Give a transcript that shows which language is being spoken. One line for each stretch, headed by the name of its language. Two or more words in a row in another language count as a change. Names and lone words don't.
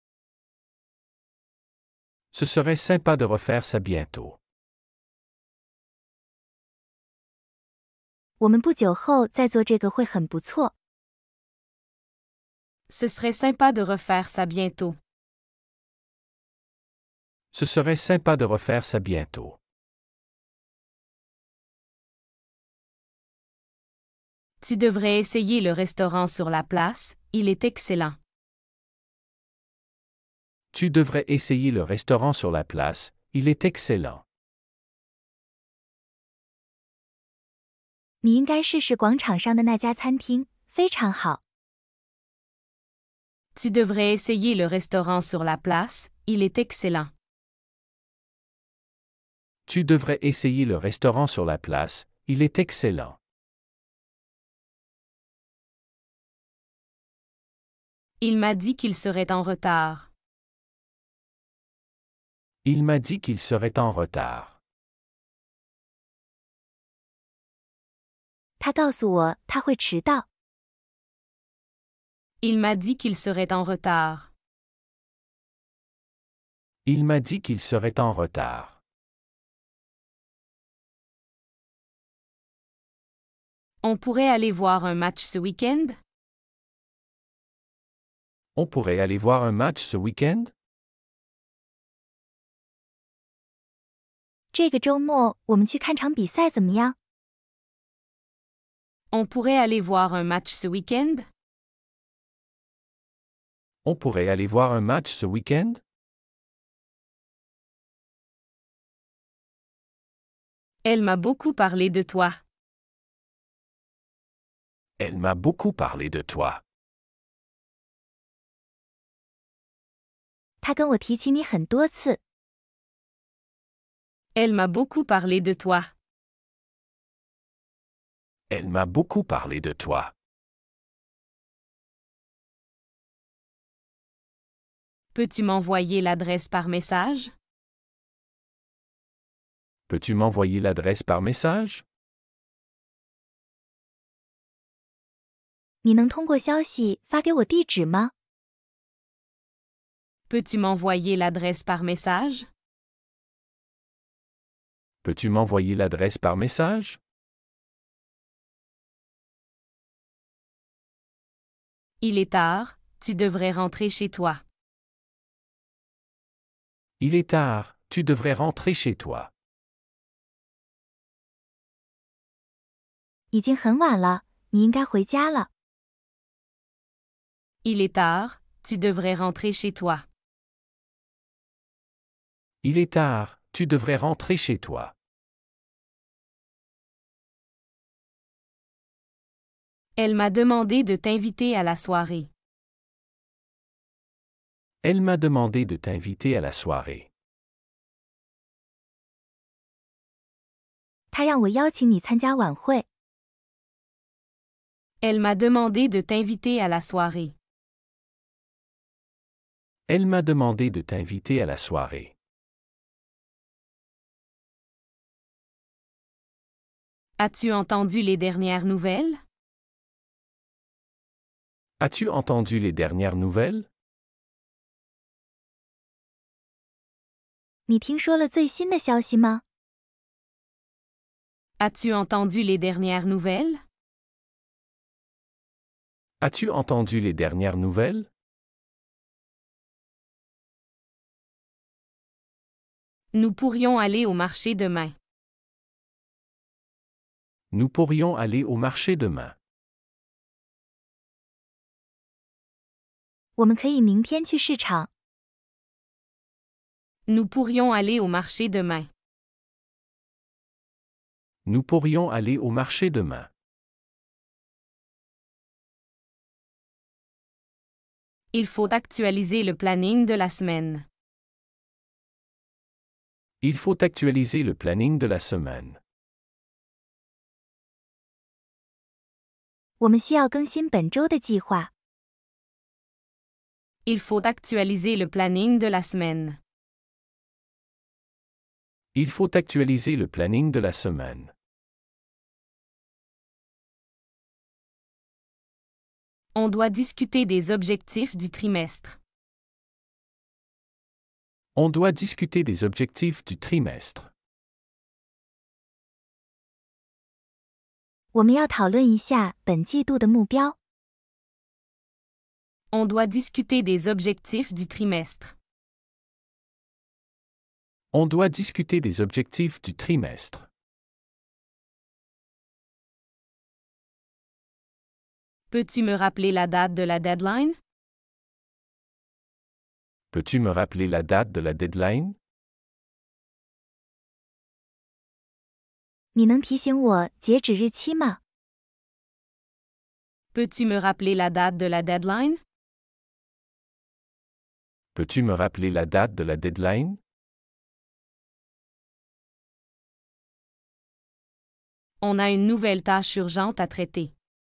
French: Ce serait sympa de refaire ça bientôt.
Chinese: 我们不久后再做这个会很不错。
French: Ce serait sympa de refaire ça bientôt. Ce serait sympa de refaire ça bientôt. Tu devrais essayer le restaurant sur la place, il est excellent. Tu devrais essayer le restaurant sur la place, il est excellent.
Chinese: 你应该试试广场上的那家餐厅，非常好。
French: Tu devrais essayer le restaurant sur la place, il est excellent. Tu devrais essayer le restaurant sur la place, il est excellent. Il m'a dit qu'il serait en retard. Il m'a dit qu'il serait en retard.
Chinese: 他告诉我他会迟到。
French: Il m'a dit qu'il serait en retard. Il m'a dit qu'il serait en retard. On pourrait aller voir un match ce week-end? On pourrait aller voir un match ce week-end?
Chinese: 这个周末我们去看场比赛怎么样？
French: On pourrait aller voir un match ce week-end? On pourrait aller voir un match ce week-end? Elle m'a beaucoup parlé de toi. Elle m'a beaucoup parlé de toi.
Chinese: 他跟我提起你很多次。
French: Elle m'a beaucoup parlé de toi. Elle m'a beaucoup parlé de toi. Peux-tu m'envoyer l'adresse par message? Peux-tu m'envoyer l'adresse par message?
Chinese: 你能通过消息发给我地址吗？
French: Peux-tu m'envoyer l'adresse par message? Peux-tu m'envoyer l'adresse par message? Il est tard, tu devrais rentrer chez toi. Il est tard, tu devrais rentrer chez toi.
Chinese: 已经很晚了，你应该回家了。
French: Il est tard, tu devrais rentrer chez toi. Il est tard, tu devrais rentrer chez toi. Elle m'a demandé de t'inviter à la soirée. Elle m'a demandé de t'inviter à la soirée.
Chinese: 他让我邀请你参加晚会。
French: Elle m'a demandé de t'inviter à la soirée. Elle m'a demandé de t'inviter à la soirée. As-tu entendu les dernières nouvelles? As-tu entendu les dernières nouvelles?
Chinese: 你听说了最新的消息吗？
French: As-tu entendu les dernières nouvelles? As-tu entendu les dernières nouvelles? Nous pourrions aller au marché demain. Nous pourrions aller au marché demain.
Chinese: 我们可以明天去市场。
French: Nous pourrions aller au marché demain. Nous pourrions aller au marché demain. Il faut actualiser le planning de la semaine. Il faut actualiser le planning de la semaine.
Chinese: 我们需要更新本周的计划。
French: Il faut actualiser le planning de la semaine. Il faut actualiser le planning de la semaine. On doit discuter des objectifs du trimestre. On doit discuter des objectifs du trimestre.
Chinese: 我们要讨论一下本季度的目标。
French: On doit discuter des objectifs du trimestre. On doit discuter des objectifs du trimestre. Peux-tu me rappeler la date de la deadline? Peux-tu me rappeler la date de la deadline?
Chinese: 你能提醒我截止日期吗？
French: Peux-tu me rappeler la date de la deadline? Peux-tu me rappeler la date de la deadline? On a une nouvelle tâche urgente à traiter.